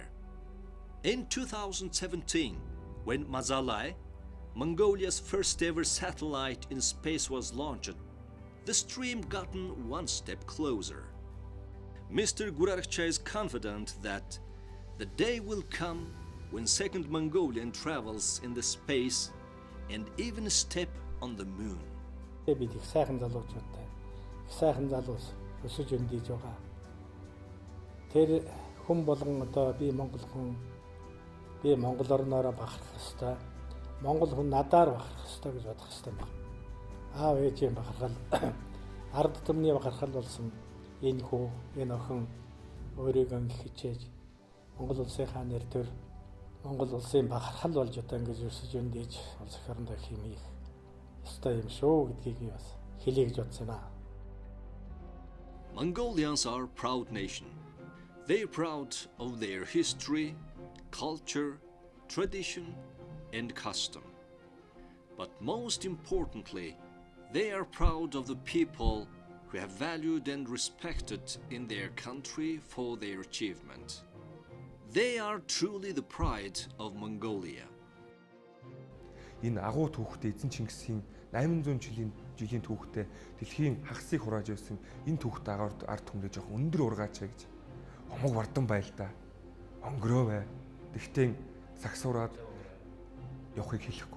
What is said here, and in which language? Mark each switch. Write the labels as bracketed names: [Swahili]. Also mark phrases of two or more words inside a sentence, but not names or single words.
[English] In 2017, when Mazalai, Mongolia's first ever satellite in space, was launched, the dream gotten one step closer. Mr. Gurarkcha is confident that the day will come when second Mongolian travels in the space and even step on the moon. [Mongolian] Бид их сайхан залуучуудтай их сайхан залуус өсөж өндийж байгаа. Тэр хүн болгон одоо би Монгол хүн, би Монгол орноороо бахарх ёстой. Монгол хүн надаар бахарх ёстой гэж бодох ёстой байна. Аав ээжийн бахархал ард түмний бахархал болсон энэ хүү, энэ охин өөрийгөө хичээж Монгол улсынхаа нэр төр Монгол улсын бахархал болж одоо ингэж өсөж өндийж улс орнд хэмээх ёстой юм шүү гэдгийг бас хэлье гэж бодсон юм аа. [English] Mongolians are a proud nation. They are proud of their history, culture, tradition, and custom. But most importantly, they are proud of the people who have valued and respected in their country for their achievement. They are truly the pride of Mongolia. [Mongolian] Энэ агуу түүхтэй эзэн Чингисийн 800 жилийн түүхтэй дэлхийн хагасыг хурааж байсан энэ түүхтэй ард түмнээ жоох өндөр ургаачаа гэж хомог вардан байл та. Онгороо бай. Тэгтээ сагсуураад явахыг хэлэхгүй.